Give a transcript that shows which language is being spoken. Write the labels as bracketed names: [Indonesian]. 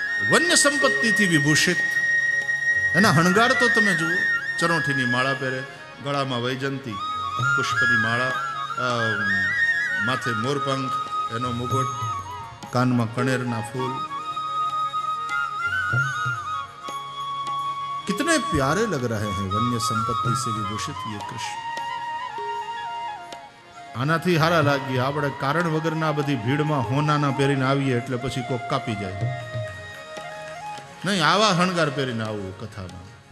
[Gujarati] વન્ય સંપત્તિથી વિભૂષિત એના હણગાર તો તમે જુઓ, ચરોઠીની માળા પહેરે, ગળામાં વૈજંતી પુષ્પની માળા, માથે મોરપંખ, એનો મુગટ, કાનમાં કણેરના ફૂલ. [Hindi] कितने प्यारे लग रहे हैं वन्य संपत्ति से विभूषित ये कृष्ण. [Gujarati] આનાથી હારા લાગી આપણે કારણ વગરના બધી ભીડમાં હોનાના પહેરીને આવીએ એટલે પછી કોક કાપી જાય. નહીં, આવા હણગાર પહેરીને આવું કથામાં.